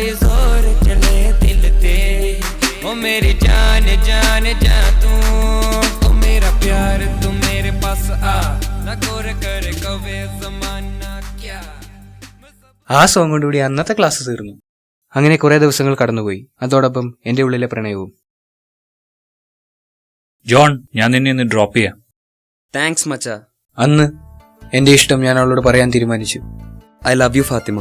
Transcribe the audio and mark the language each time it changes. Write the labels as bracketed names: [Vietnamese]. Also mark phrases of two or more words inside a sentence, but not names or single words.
[Hindi] जोर चले दिल ते ओ मेरी जान जान जा तू ओ मेरा प्यार तू मेरे पास आ ना कोर करे कवे जमाना क्या. [Malayalam] ആ സോങ് കൊണ്ടുകൂടി അന്നത്തെ ക്ലാസ് തീർന്നു. അങ്ങനെ കുറെ ദിവസങ്ങൾ കടന്നുപോയി, അതോടൊപ്പം എന്റെ ഉള്ളിലെ പ്രണയവും. ജോൺ, ഞാൻ നിന്നെ ഒന്ന് ഡ്രോപ്പ് ചെയ്യാം. താങ്ക്സ് മച്ചാ. അന്ന് എന്റെ ഇഷ്ടം ഞാൻ അവളോട് പറയാൻ തീരുമാനിച്ചു. [English] I love you ഫാത്തിമ.